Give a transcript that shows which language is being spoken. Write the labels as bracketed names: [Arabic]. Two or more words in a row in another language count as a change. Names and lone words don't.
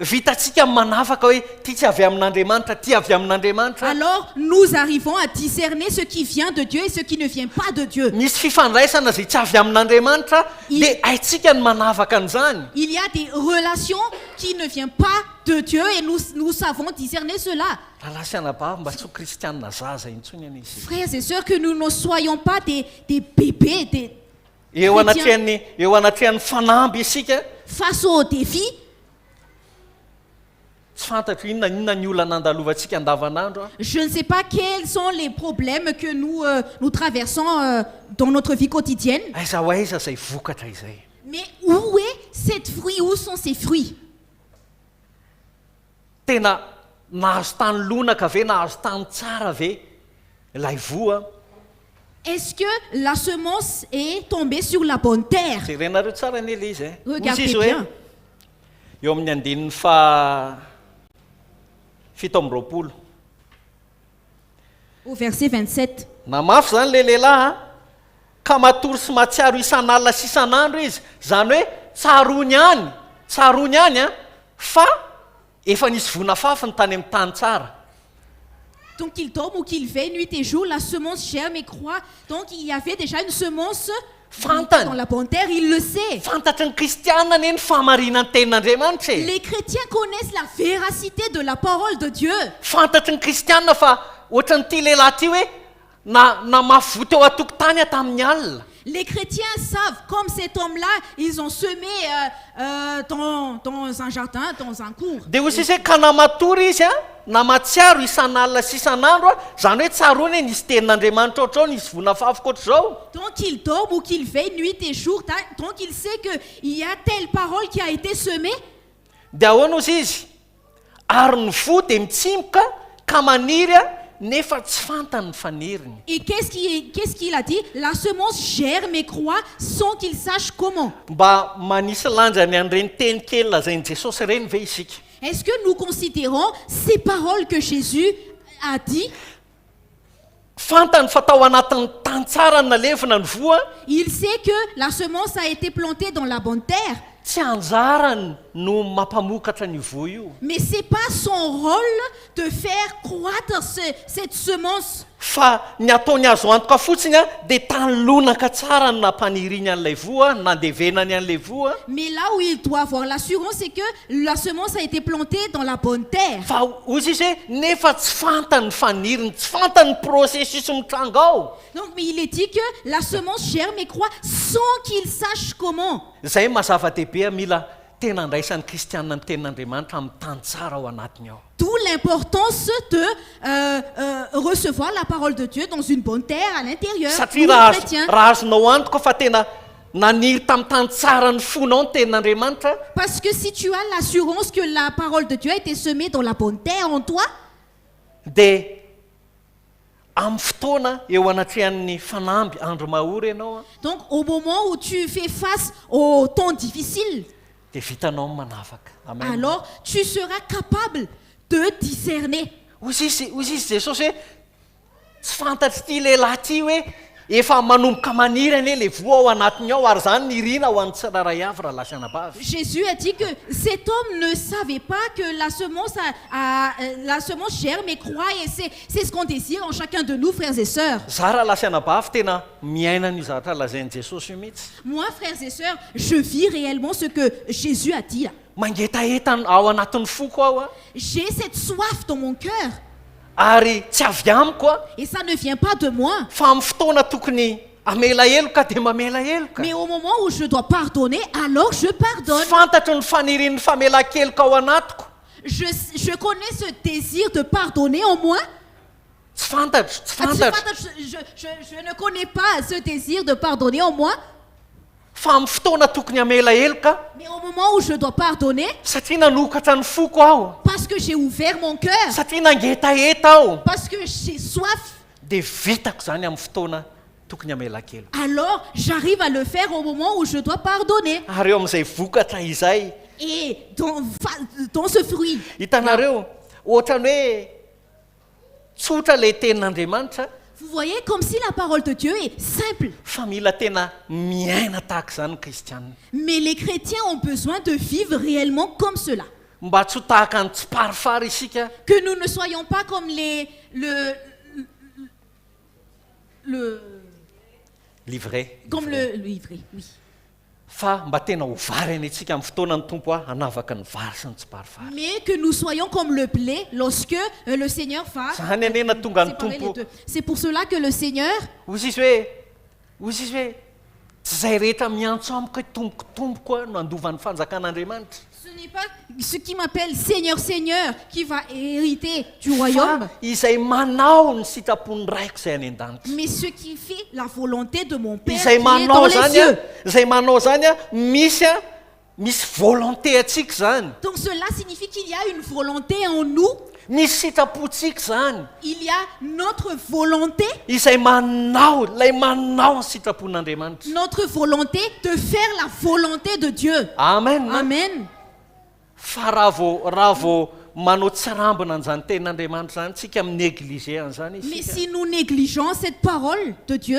[Malagasy] Vitatsika manavaka hoe ty tsy avy amin'Andriamanitra, ty avy amin'Andriamanitra. [French] alors nous arrivons à discerner ce qui vient de Dieu et ce qui ne vient pas de Dieu. [Malagasy] Misy fifandraisana zay tsy avy amin'Andriamanitra dia haintsika ny manavaka an'izany. [French] Il y a des relations qui ne viennent pas de Dieu et nous savons discerner cela. [Malagasy] Raha sianabavy mba tsy ho kristianina zaza intsony any izy. [French] Frères et sœurs, que nous ne soyons pas des bébés [Malagasy] Eo anatrihan'ny fanamby isika [French] face aux défis. [Malagasy] tsy fantatro inona ny olana andalovantsika andavanandro. [French] Je ne sais pas quels sont les problèmes que nous traversons dans notre vie quotidienne. [Malagasy] Aiza ho aiza zay vokatra izay. [French] Mais où est cette fruit? Où sont ces fruits? [Malagasy] Tena nahazo tany lonaka ve nahazo tany tsara ve ilay voa. [French] Est-ce que la semence est tombée sur la bonne terre? [Malagasy] Jerenareo tsara ny ele izy. [French] Regardez [Malagasy] Izy hoe [French] bien. [Malagasy] eo amin'ny andinin'ny fito amby roapolo. [French] Au verset 27. [Malagasy] Na mafy zany le lehilahy ka matory sy mahatsiaro isan'alina sy isan'andro izy, zany hoe tsarony ihany fa efa nisy vonafafa ny tany amin'ny tany tsara. [French] Donc qu'il tombe ou qu'il veille nuit et jour, la semence germe et croît. Donc il y avait déjà une semence dans la bonne terre, il le sait. [Malagasy] Fantatry ny kristianina anie ny fahamarinany tenin'Andriamanitra. [French] Les chrétiens connaissent la véracité de la parole de Dieu. [Malagasy] Fantatry ny kristianina fa ohatran'ity lehilahy ty hoe na mafy voto eo an-tokotany tamin'ny alina. [French] Les chrétiens savent, comme cet homme-là, ils ont semé dans un jardin, dans un cours. [Malagasy] Dia hoy izy hoe ka namatory izy na matsiaro isan'alina sy isan'andro zany hoe tsarony hoe nisy tenin'Andriamanitra ohatrao nisy vonafafa ohatr'izao. [French] Donc qu'il dorme ou qu'il veille nuit et jour, donc il sait qu'il y a telle parole qui a été semée. [Malagasy] Dia ahoana ozy izy ary ny vo dia mitsimoka ka maniry nefa tsy fantany ny faniriny. [French] Et qu'est-ce qu'il a dit? La semence germe et croît sans qu'il sache comment. [Malagasy] Mba manisy lanjany an'ireny teny kely lazain'i Jesosy ireny ve isika? [French] Est-ce que nous considérons ces paroles que Jésus a dit? [Malagasy] Fantany fa tao anatin'ny tany tsara ny nalevina ny voa. [French] Il sait que la semence a été plantée dans la bonne terre. [Malagasy] Tsy anjarany no mampamokatra ny voa io. [French] Mais c'est pas son rôle de faire croître cette semence. [Malagasy] Fa ny ataony azo antoka fotsiny dia tany lonaka tsara no nampaniriny an'ilay voa, nandevenany an'ilay voa. [French] Mais là où il doit avoir l'assurance, c'est que la semence a été plantée dans la bonne terre. [Malagasy] Fa ozy izy hoe nefa tsy fantany faniriny, tsy fantany processus mitranga ao. [French] Donc, mais il est dit que la semence germe et croît sans qu'il sache comment. [Malagasy] Zay mazava-dehibe mila tena andraisan'ny kristianina ny tenin'Andriamanitra amin'ny tany tsara ao anatiny ao. [French] D'où l'importance de recevoir la parole de Dieu dans une bonne terre à l'intérieur. [Malagasy] Satria raha azonao antoka fa tena naniry tamin'ny tany tsara ny fonao ny tenin'Andriamanitra. [French] Parce que si tu as l'assurance que la parole de Dieu a été semée dans la bonne terre en toi, [Malagasy] dia amin'ny fotoana eo anatrehan'ny fanamby andro mahory ianao [French] donc au moment où tu fais face au temps difficile, [Malagasy] dia vitanao manavaka. Amen. [French] alors tu seras capable de discerner. [Malagasy] Ozy izy Jesosy hoe tsy fantatry ity lehilahy ty hoe efa manomboka maniry anie le voa ao anatiny ao ary zany nirina ho an'ny tsiraray avy raha lasa anabavy. [French] Jésus a dit que cet homme ne savait pas que la semence germe et croît, et c'est ce qu'on désire en chacun de nous, frères et sœurs. [Malagasy] Za raha lasa anabavy tena miaina ny zavatra lazain'i Jesosy io mihitsy. [French] Moi, frères et sœurs, je vis réellement ce que Jésus a dit. [Malagasy] Mangetaeta ao anatin'ny foko ao [French] J'ai cette soif dans mon cœur. [Malagasy] Ary tsy avy amiko [French] Et ça ne vient pas de moi. [Malagasy] fa amin'ny fotoana tokony amela heloka dia mamela heloka. [French] Mais au moment où je dois pardonner, alors je pardonne. [Malagasy] Tsy fantatro ny fanirian'ny famela-keloka ao anatiko. [French] Je connais ce désir de pardonner en moi. [Malagasy] Tsy fantatro. [French] Je ne connais pas ce désir de pardonner en moi. [Malagasy] Fa amin'ny fotoana tokony amela heloka [French] Mais au moment où je dois pardonner, [Malagasy] satria nanokatra ny foko aho, [French] parce que j'ai ouvert mon cœur, [Malagasy] satria nangetaeta aho, [French] parce que j'ai soif, [Malagasy] dia vitako zany amin'ny fotoana tokony amela-kelo. [French] alors j'arrive à le faire au moment où je dois pardonner. [Malagasy] Ary eo amin'izay vokatra izay [French] Et dans ce fruit, [Malagasy] hitanareo ohatrany hoe tsotra le tenin'Andriamanitra [French] Vous voyez, comme si la parole de Dieu est simple. [Malagasy] fa mila tena miaina tahaka izany ny kristianina [French] Mais les chrétiens ont besoin de vivre réellement comme cela. [Malagasy] mba tsy ho tahaka ny tsiparifary isika [French] Que nous ne soyons pas comme comme le livret, oui. [Malagasy] fa mba tena ho vary any antsika amin'ny fotoanany tompo hanavaka ny vary sy ny tsiparifary [French] Mais que nous soyons comme le blé lorsque le Seigneur va [Malagasy] zany anena tonga ny [French] séparer les [Malagasy] tompo [French] deux. C'est pour cela que le Seigneur, [Malagasy] ozy izy hoe tsy zay rehetra miantso amiko hoe tompoko a no andovan'ny fanjakan'andriamanitra [French] ce n'est pas ce qui m'appelle Seigneur, Seigneur qui va hériter du royaume, [Malagasy] fa izay manao ny sitrapony raiko izay any an-danitra [French] mais ce qui fait la volonté de mon Père qui [Malagasy] izay [French] est dans [Malagasy] manao [French] les [Malagasy] zany [French] cieux. [Malagasy] izay manao zany misy volonté atsika zany [French] Donc cela signifie qu'il y a une volonté en nous, [Malagasy] misy sitrapontsika zany [French] il y a notre volonté, [Malagasy] izay lay manao ny sitrapon'andriamanitra [French] notre volonté de faire la volonté de Dieu. [Malagasy] amen [French] Amen. [Malagasy] fa raha vao manao tsirambina an'izany tenin'andriamanitra zany tsika minéglige an'izany [French] Mais [Malagasy] isika [French] si nous négligeons cette parole de Dieu,